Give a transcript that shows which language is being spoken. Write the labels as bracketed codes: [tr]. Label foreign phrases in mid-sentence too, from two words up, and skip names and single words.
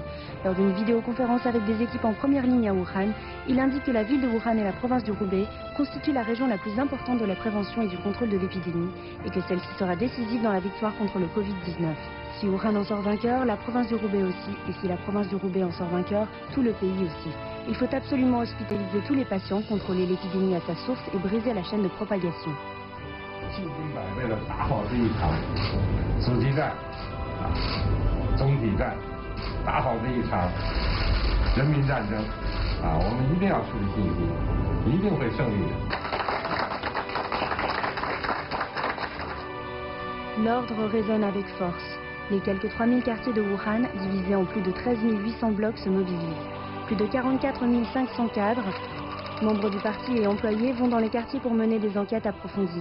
[fr] Lors d'une vidéoconférence avec des équipes en première ligne à Wuhan, il indique que la ville de Wuhan et la province du Hubei constituent la région la plus importante de la prévention et du contrôle de l'épidémie et que celle-ci sera décisive dans la victoire contre le Covid-19. Si Wuhan en sort vainqueur, la province du Hubei aussi, et si la province du Hubei en sort vainqueur, tout le pays aussi. Il faut absolument hospitaliser tous les patients, contrôler l'épidémie à sa source et briser la chaîne de propagation. [zh] 信心百倍的打好这一场阻击战、总体战，打好这一场人民战争我们一定要树立信心，一定会胜利的。 [fr] L'ordre résonne avec force. Les quelques 3000 quartiers de Wuhan, divisés en plus de 13 800 blocs, se mobilisent. Plus de 44 500 cadres, membres du parti et employés, vont dans les quartiers pour mener des enquêtes approfondies.